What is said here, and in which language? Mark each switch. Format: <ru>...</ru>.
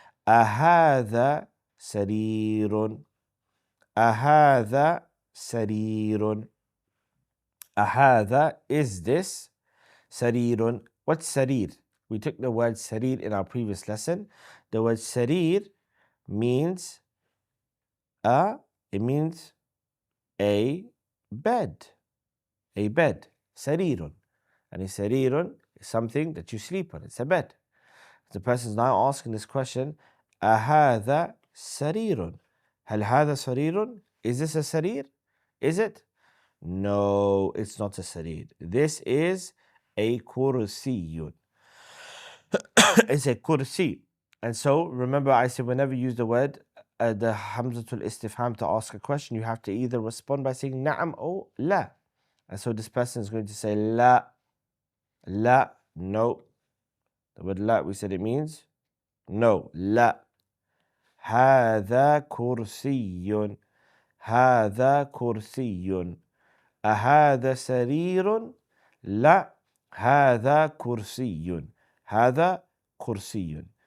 <ar>أهذا سرير أهذا سرير أهذا is this سرير.</ar> <en>What's sarir? We took the word sarir in our previous lesson. The word sarir means it means a bed. A bed. Sarirun. And a sarirun is something that you sleep on. It's a bed. The person is now asking this question, أهذا سرير? هل هذا سرير? Is this a sarir? Is it? No, it's not a sarir. This is a kursiyun. It's a kursi. And so remember I said whenever you use the word the hamzatul istifham to ask a question, you have to either respond by saying na'am or la. And so this person is going to say la, la, no. The word la, we said it means no, la.</en> <ar>هذا كرسي هذا كرسي أهذا سرير؟ لا هذا كرسي هذا كرسي.</ar>